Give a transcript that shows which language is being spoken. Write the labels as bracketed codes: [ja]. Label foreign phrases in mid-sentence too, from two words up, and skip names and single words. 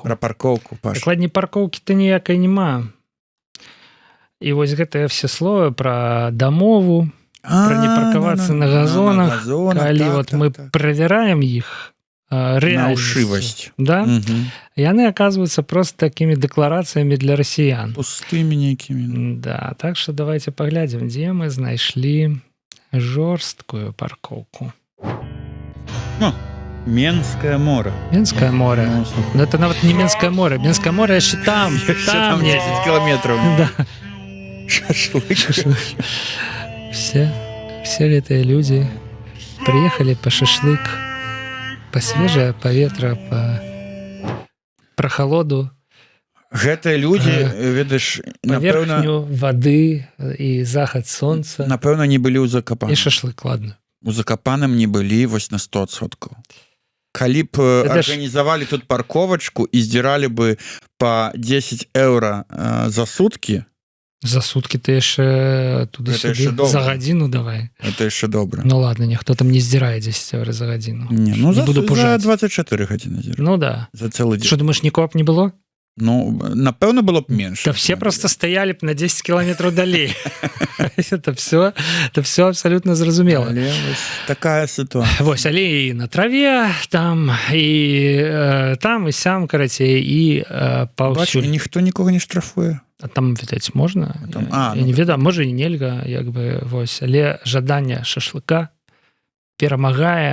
[be] Пра паркоўку, Паш. Дакладней, паркоўкі-то ніякай няма. І вось гэтыя все словы пра дамову, пра не паркавацца на газонах, калі вот мы правяраем іх, на ўшывасць. Да? [ru] Яны оказываются просто такими декларациями для россиян. Пустыми некими. Да, так что давайте поглядим, где мы нашли жорсткую парковку. Менское море. Менское море. Но это нават не Менское море. Менское море еще там. Там 10 километров. Да. Шашлык. Все эти люди приехали по шашлык, по свежее поветра, по прохалоду. [be] Гэтыя людзі, ведаеш, паверхню вады і захад сонца. Напэўна, не былі ў Закапаным. І шашлык, ладно. У Закапаным не былі вось на 100%. Калі б арганізавалі тут парковачку і здзіралі бы [ru] по 10 евро за сутки. За сутки [be] ты яшчэ туды-сюды, за гадзіну давай. Это яшчэ добра. Ну ладно, ніхто там не здзірае 10 евро за гадзіну. Не, ну за 24 гадзіны здзірае. Ну да. За цэлы дзень. [ru] Что, думаешь, нікого б не было? [be] Ну, напэўна, было б менш. [ru] Да все просто стояли б на 10 километров далей. Это все абсолютно зразумела. Такая ситуация. [be] Вось, але і на траве, там, і сям, карацей, і паўсюль. Бачу, ніхто нікога не штрафуе. А там, відаць, можна? Я не ведаю, можа і нельга, як бы, вось, але жаданне шашлыка перамагае